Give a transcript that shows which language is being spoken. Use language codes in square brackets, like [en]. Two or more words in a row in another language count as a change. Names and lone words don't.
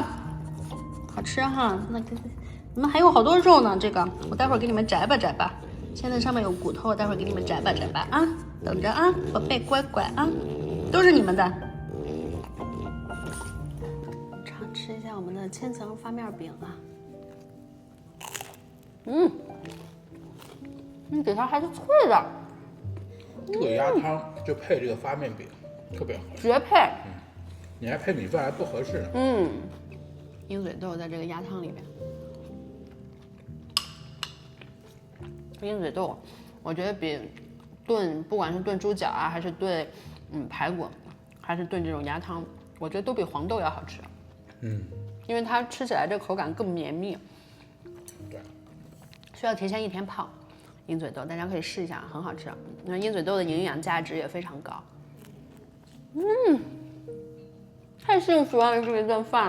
[zh] 好吃哈！那你們還有好多肉呢，這個我待會兒給你們摘吧摘吧。現在上面有骨頭，我待會兒給你們摘吧摘吧啊！等着啊，寶貝乖乖啊，都是你們的。吃一下我們的千層發面餅啊，底下還是脆的。這個鴨湯就配這個發面餅，特別好吃，絕配。你還配米飯還不合適。鷹嘴豆在這個鴨湯裡面，鷹嘴豆我覺得比燉不管是燉豬腳啊，還是燉排骨，還是燉這種鴨湯，我覺得都比黃豆要好吃。因為它吃起來這口感更綿密，對，需要提前1天泡。鷹嘴豆大家可以試一下，很好吃。那鷹嘴豆的營養價值也非常高。太幸福了，这一頓飯。